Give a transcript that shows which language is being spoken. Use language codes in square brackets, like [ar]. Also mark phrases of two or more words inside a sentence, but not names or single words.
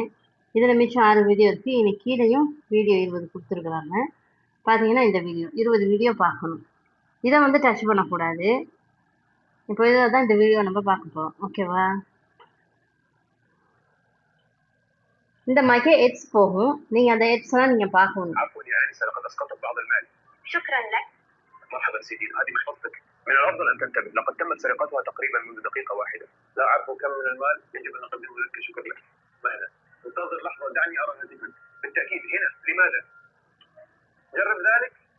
[ta] இதுல மிச்சம் 6 வீடியோ இருக்கு. இனி கீழயும் வீடியோ 20 குடுத்துருக்குறாங்க. பார்த்தீங்கன்னா, இந்த வீடியோ 20 வீடியோ பார்க்கணும். இத வந்து டச் பண்ணக்கூடாது. இப்போ இதில தான் இந்த வீடியோ நம்ம பார்க்க போறோம். ஓகேவா? இந்த மாரிக்கே எட்ஸ் போகும். நீங்க அந்த எட்ஸ்லாம் நீங்க பார்க்கணும். [ar] عفوا يا آنسة لقد أسقطت بعض المال. شكرا لك. مرحبا سيدي هذه محفظتك. من الأفضل أن تنتبه لقد تمت سرقتها تقريبا منذ دقيقة واحدة. لا أعرف كم من المال يجب أن أقدمه لك كشكر لك. مهلا. انتظر لحظة دعني أرى هاتفك. بالتأكيد هنا لماذا؟ جرب ذلك.